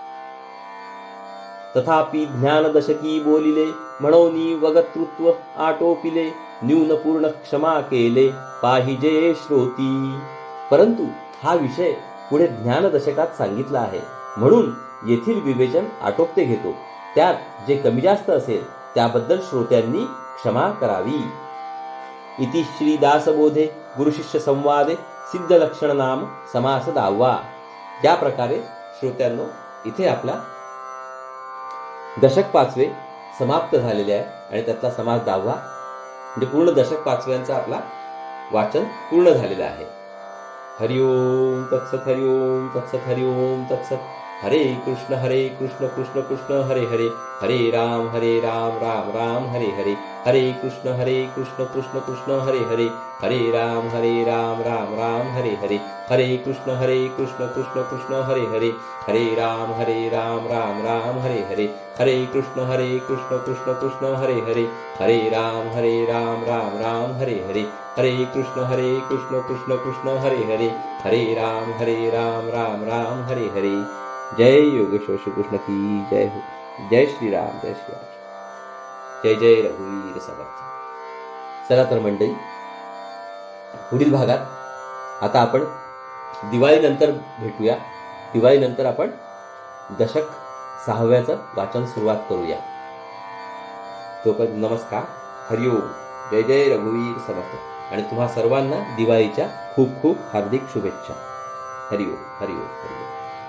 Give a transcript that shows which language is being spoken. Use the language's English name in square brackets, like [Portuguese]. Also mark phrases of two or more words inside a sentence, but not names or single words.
[Marathi] तथापि ज्ञानदशकी बोलिले, म्हणोनी वगतृत्व आटोपिले, न्यून पूर्ण क्षमा केले पाहिजे श्रोती. परंतु हा विषय पुढे ज्ञानदशकात सांगितला आहे, म्हणून येथील विवेचन आटोपते घेतो. त्यात जे कमी जास्त असेल त्याबद्दल श्रोत्यांनी क्षमा करावी. [Sanskrit] इति श्री दासबोधे गुरुशिष्य संवादे सिद्ध लक्षण नाम समास 10वा. [Marathi] या प्रकारे श्रोत्यांनो इथे आपला दशक 5वे समाप्त झालेले आहे आणि त्यातला समास 10वा म्हणजे पूर्ण दशक 5व्यांचा आपला वाचन पूर्ण झालेलं आहे. [Sanskrit] हरिओम तत्सत, हरिओम तत्सत, हरिओम तत्सत. हरे कृष्ण कृष्ण कृष्ण हरे हरे, हरे राम राम राम हरे हरे, हरे कृष्ण कृष्ण कृष्ण हरे हरे, हरे राम राम राम हरे हरे, हरे कृष्ण कृष्ण कृष्ण हरे हरे, हरे राम राम राम हरे हरे, हरे कृष्ण कृष्ण कृष्ण हरे हरे, हरे राम राम राम हरे हरे, हरे कृष्ण कृष्ण कृष्ण हरे हरे, हरे राम राम हरे हरे. [Hindi] जय योगेश्वर श्रीकृष्ण की जय हो. [Marathi] जय श्रीराम जय श्रीराम. जय जय रघुवीर समर्थ. चला तर मंडळी, पुढील भागात आता आपण दिवाळीनंतर भेटूया. दिवाळीनंतर आपण दशक 6व्याचं वाचन सुरुवात करूया. तोपर्यंत नमस्कार, हरिओम, जय जय रघुवीर समर्थ. आणि तुम्हा सर्वांना दिवाळीच्या खूप खूप हार्दिक शुभेच्छा. हरिओम हरिओम हरिओम.